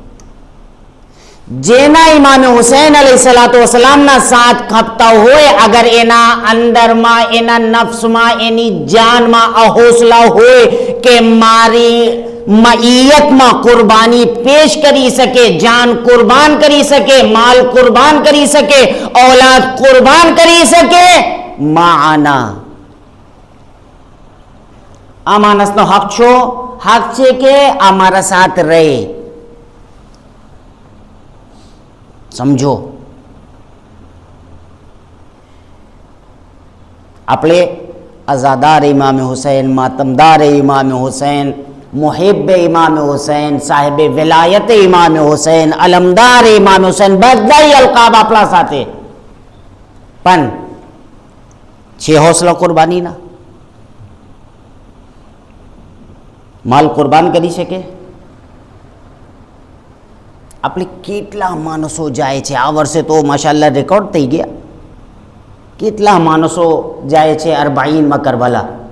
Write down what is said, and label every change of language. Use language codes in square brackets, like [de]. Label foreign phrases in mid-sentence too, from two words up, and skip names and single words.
[gu] જેના ઇમામ હુસૈન [ar] عليه الصلاة والسلام [gu] સાથ ખપતા હોય, અગર એના અંદરમાં, એના નફ્સમાં, એની જાનમાં આ હૌસલા હોય કે મારી મઈયતમાં કુરબાની પેશ કરી શકે, જાન કુરબાન કરી શકે, માલ કુરબાન કરી શકે, औलाद કુરબાન કરી શકે, માના, આ માણસનો હક છે કે આ મારા સાથ રહે. સમજો, આપણે અઝાદાર ઇમામ હુસૈન, માતમદાર ઇમામ હુસૈન, મુહિબ ઇમામ હુસૈન, સાહિબ વિલાયત ઇમામ હુસૈન, અલમદાર ઇમામ હુસૈન, બધાય અલકાબ આપણા સાથે. પણ છે હૌસલા કુરબાનીના? માલ કુરબાન કરી શકે? આપણે કેટલા માણસો જાય છે, આ વર્ષે તો માશાઅલ્લાહ રેકોર્ડ થઈ ગયા, કેટલા માણસો જાય છે અરબાઈનમાં કરબલા.